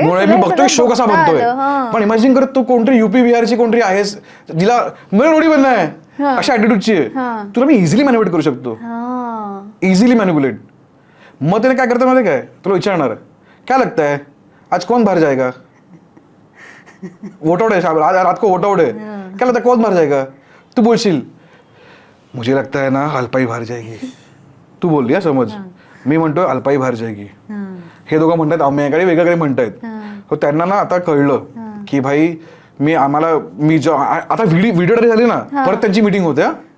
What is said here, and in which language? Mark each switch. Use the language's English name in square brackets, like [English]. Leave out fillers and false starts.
[Marathi] मी बघतोय शो कसा बनतोय. पण इमॅजिन करत तू कोणतरी युपी बिहारची कोणतरी आहेस, जिला मला रोडी बनणं आहे अशा ऍटिट्यूडची आहे, तुला मी इझिली मॅनिप्युलेट करू शकतो, इझिली मॅनिप्युलेट. मग त्याने काय करतं माहिती काय, तुला विचारणार काय [Hindi] लगता है आज कौन बाहेर जाएगा, वोट आउट है आज रात को वोट आउट है, क्या लगता है कौन बाहर जाएगा? [Marathi] तू बोलशील [Hindi] मुझे लगता है ना अल्पाई बाहेर जाएगी, [Marathi] तू बोलली हा समज, मी म्हणतोय अल्पाई बाहेर जाएगी, हे दोघं म्हणतात आम्ही काही वेगळं काही म्हणतायत. तर त्यांना ना आता कळलं की भाई मी आता व्हिडिओ झाली ना, परत त्यांची मिटिंग होते.